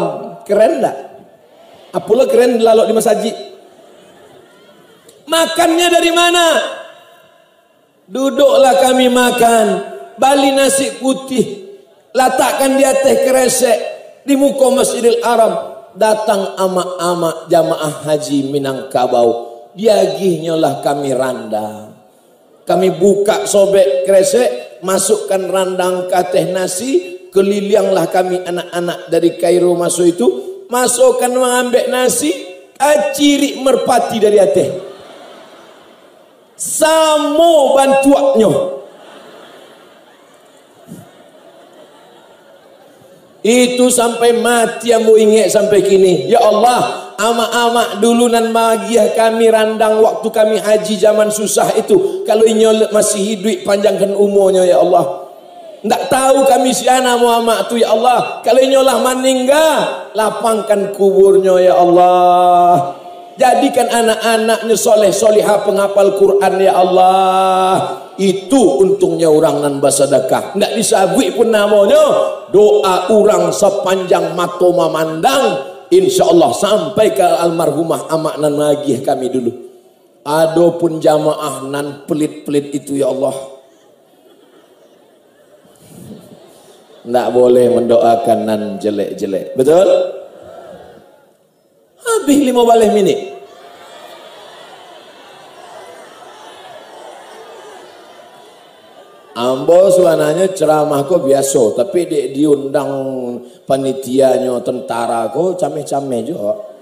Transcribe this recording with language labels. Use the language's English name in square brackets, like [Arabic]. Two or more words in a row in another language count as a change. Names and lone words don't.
[Indonesian] Keren tak? [Minangkabau] Apalah keren lalok di masjid. [Indonesian] Makannya dari mana? Duduklah kami makan, bali nasi putih, letakkan di atas kresek di muka Masjidil Haram. [Minangkabau] Datang amak-amak jamaah haji Minangkabau, diagihnya lah kami randang. [Indonesian] Kami buka sobek kresek, masukkan randang ke atas nasi, kelilinglah kami anak-anak dari Kairo masuk itu, masukkan mengambil nasi, kaciri merpati dari atas. [Minangkabau] Samo bantuannya. [Indonesian] Itu sampai mati yang mau ingat sampai kini. [Arabic] يا الله, [Minangkabau] amak-amak dulu nan bahagia kami randang waktu kami haji zaman susah itu. Kalau inyol masih hidup, panjangkan umurnya [Arabic] يا الله. [Minangkabau] Ndak tahu kami siana Muhammad tu [Arabic] يا الله. [Minangkabau] Kalau inyolah meninggal, lapangkan kuburnya [Arabic] يا الله. [Indonesian] Jadikan anak-anaknya soleh-solihah penghafal Quran [Arabic] يا الله. [Minangkabau] Itu untungnya orang nan bersedekah. Ndak disabui pun namanya. Doa orang sepanjang mata memandang, insyaallah sampai ke almarhumah amak nan nagih kami dulu. Adapun jamaah nan pelit-pelit itu [Arabic] يا الله, [Minangkabau] ndak boleh mendoakan nan jelek-jelek. Betul? [Malay] Habis 15 minit. [Minangkabau] Ambo sebenarnya ceramah kok biasa, tapi diundang panitianya tentara kok cameh-cameh juga.